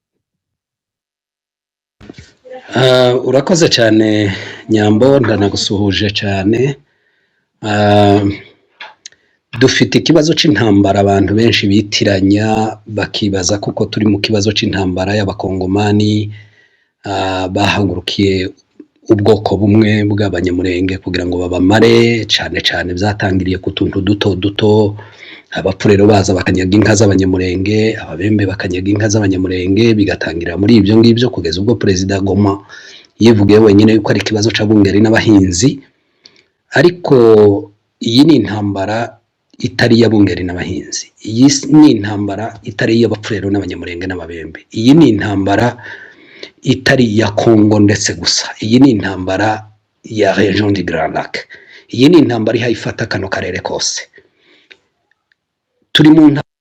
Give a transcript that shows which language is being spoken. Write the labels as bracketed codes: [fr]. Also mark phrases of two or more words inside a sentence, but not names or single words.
[rn] urakoze cyane Nyambo ndanagusuhuje cyane dufite ikibazo c'intambara abantu benshi bitiranya bakibaza kuko turi mu kibazo c'intambara y'abakongomani bahagurukiye ubwoko bumwe bw'abanyamurenge kugira ngo babamare cyane byatangiriye ku tuntu duto abapfu rero baza bakanyaga inka z'abanyamurenge ababembe bakanyaga inka z'abanyamurenge bigatangira muri ibyo ngibyo kugeza ubwo perezida Goma yivugiye wenyine yuko ari ikibazo c'abungeri n'abahinzi ariko iyi ni intambara itari y'abungeri n'abahinzi iyi ni intambara itari y'abapfu rero n'abanyamurenge n'ababembe iyi ni intambara itari ya Congo ndetse gusa iyi ni intambara ya [fr] region du Grand Lac [rn] iyi ni intambara ihayifata kano karere kose turi mu